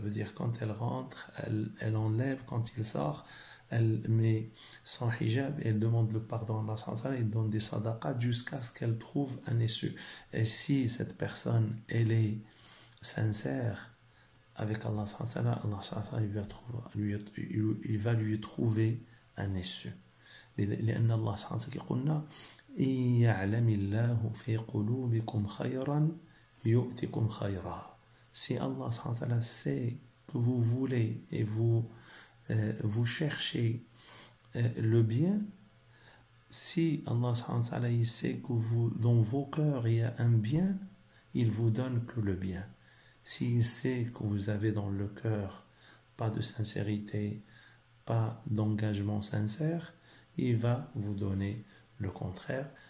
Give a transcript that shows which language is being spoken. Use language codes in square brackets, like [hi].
[fr] Ça veut dire quand elle rentre, elle enlève, quand il sort, elle met son hijab et elle demande le pardon à Allah, elle donne des sadaqas jusqu'à ce qu'elle trouve un issue. Et si cette personne, elle est sincère avec Allah, il va lui trouver un issue. [ar] لأن الله سبحانه وتعالى قلنا إن يعلم الله في قلوبكم خيرا يؤتكم خيرا. [fr] Si Allah [ar] سبحانه وتعالى [fr] sait que vous voulez et vous cherchez le bien, si Allah subhanahu wa ta'ala il sait que dans vos cœurs il y a un bien, il vous donne que le bien. S'il sait que vous avez dans le cœur pas de sincérité, pas d'engagement sincère, il va vous donner le contraire.